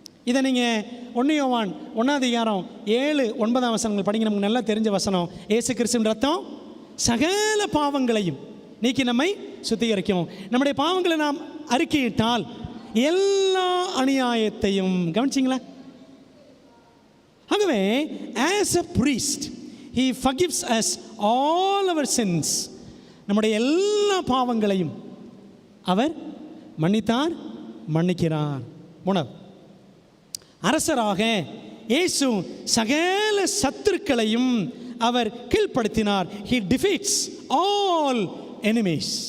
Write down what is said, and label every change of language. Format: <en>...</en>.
<ta>இதை நீங்கள் 1 யோவான் 1:7-9 வசனங்கள் படிங்க. நமக்கு நல்லா தெரிஞ்ச வசனம். இயேசு கிறிஸ்துவின் ரத்தம் சகல பாவங்களையும் நீக்கி நம்மை சுத்திகரிக்கும். நம்முடைய பாவங்களை நாம் அறிக்கையிட்டால் எல்லா அநியாயத்தையும், கவனிச்சிங்களா?</ta> <en>ஆகவே as a priest he forgives us all our sins.</en> <ta>நம்முடைய எல்லா பாவங்களையும் அவர் மன்னித்தார், மன்னிக்கிறார். 3, அரசராக இயேசு சகல சத்துருக்களையும் அவர் கீழ்ப்படுத்தினார்.</ta> <en>he defeats all enemies.</en>